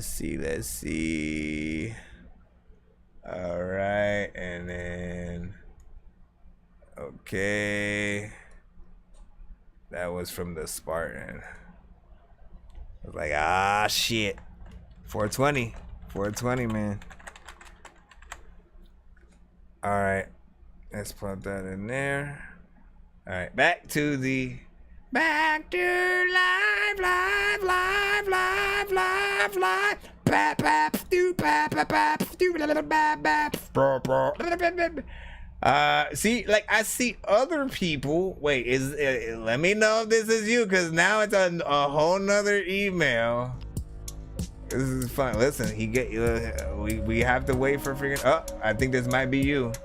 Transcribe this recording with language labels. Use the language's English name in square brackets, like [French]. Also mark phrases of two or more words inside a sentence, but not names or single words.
[English] All right, and then okay, that was from the Spartan. I was like, ah, shit. 420, man. All right, let's plop that in there. All right, back to live. Pap, pap, stu, pap, pap, pap, stu, bap, bap, bro, bro. See, like I see other people. Wait, let me know if this is you, because now it's a whole nother email. This is fun. Listen, we have to wait for freaking. Oh, I think this might be you.